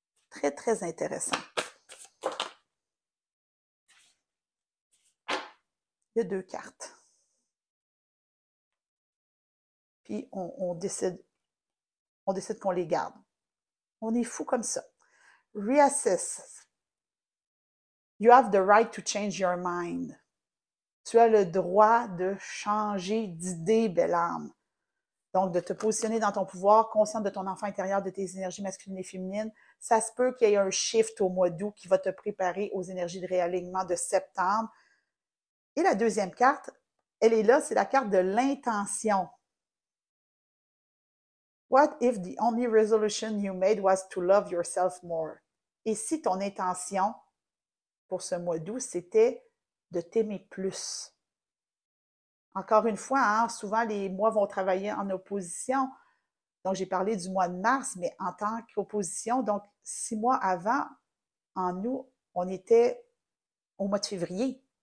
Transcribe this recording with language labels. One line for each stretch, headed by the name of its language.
French: Très intéressant. Il y a 2 cartes. Puis on décide qu'on les garde. On est fou comme ça. Reassess.
English: You have the right to change your mind.
French: Tu as le droit de changer d'idée, belle âme. Donc, de te positionner dans ton pouvoir, consciente de ton enfant intérieur, de tes énergies masculines et féminines. Ça se peut qu'il y ait un shift au mois d'août qui va te préparer aux énergies de réalignement de septembre. Et la deuxième carte, elle est là, c'est la carte de l'intention.
English: What if the only resolution you made was to love yourself more?
French: Et si ton intention pour ce mois d'août, c'était de t'aimer plus? Encore une fois, hein, souvent les mois vont travailler en opposition. Donc, j'ai parlé du mois de mars, mais en tant qu'opposition, donc 6 mois avant, en août, on était au mois de février.